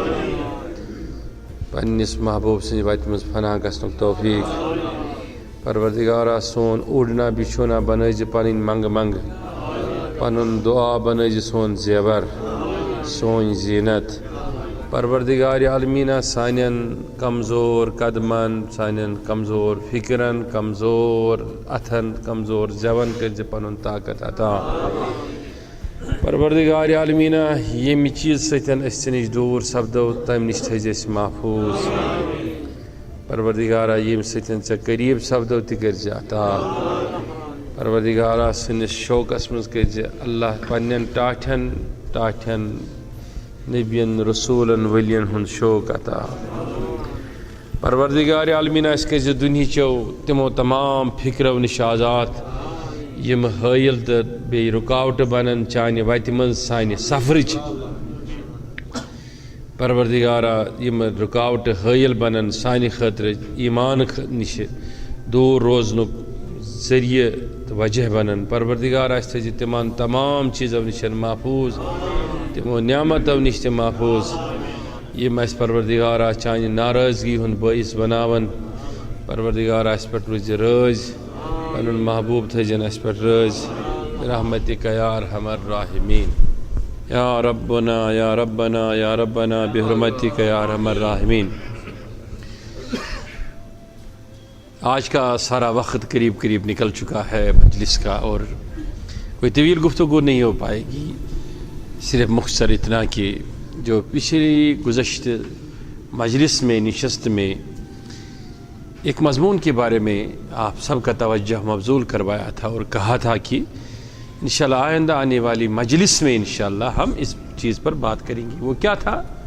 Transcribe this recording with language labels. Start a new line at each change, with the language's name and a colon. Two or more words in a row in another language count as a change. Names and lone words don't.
Kashmiri: پننس محبوب سٕنٛزِ وتہِ منٛز فنا گژھنُک توفیق پروردگارہ سون اوڑنا بچھونا بنٲیزِ پنٕنۍ منٛگہٕ منٛگہٕ پنُن دعا بنٲیزِ سون زیور سون زینت پروردگار عالمینہ سانین کمزور قدمن سانین کمزور فکرن کمزور اتھن کمزور زیون کر پن طاقت عطا پروردگار عالمینہ یمہ چیز ستن اس نش دور سپدو تمہ نش تھز اس محفوظ پروردگارہ یم ستن ژےٚ قریب سپدو تہ کر عطا پروردگارہ سنس شوقس مز کر اللہ پنن ٹاٹھن نبین رسولن ولین ہند شوق عطا پروردگار عالمینہ اس کر دنہچو تمو تمام فکرو نش آزاد یم حائل تو بی رکاوٹ بنن چانہ وتہ من سانہ سفرچ پروردگارہ یم رکاوٹ حائل بنن سانہ خاطر ایمان نش دور روزنک ذریعہ تو وجہ بنن پروردگارہ اس تھز تمام تمام چیزو نش محفوظ تمو نعمتو نش تہ محفوظ یم اس پروردگارہ چانہ ناراضگی ہند باعث بناون پروردگارہ اس پہ روز رٲضۍ پنن محبوب تھزن اس پہ رٲضۍ
Arabic: برحمتک یا ارحم الراحمین یا ربنا یا ربنا یا ربنا برحمتک یا ارحم الراحمین
Urdu: آج کا سارا وقت قریب قریب نکل چکا ہے مجلس کا اور کوئی طویل گفتگو نہیں ہو پائے گی صرف مختصر اتنا کہ جو پچھلی گزشتہ مجلس میں نشست میں ایک مضمون کے بارے میں آپ سب کا توجہ مبذول کروایا تھا اور کہا تھا کہ انشاءاللہ آئندہ آنے والی مجلس میں انشاءاللہ ہم اس چیز پر بات کریں گے. وہ کیا تھا؟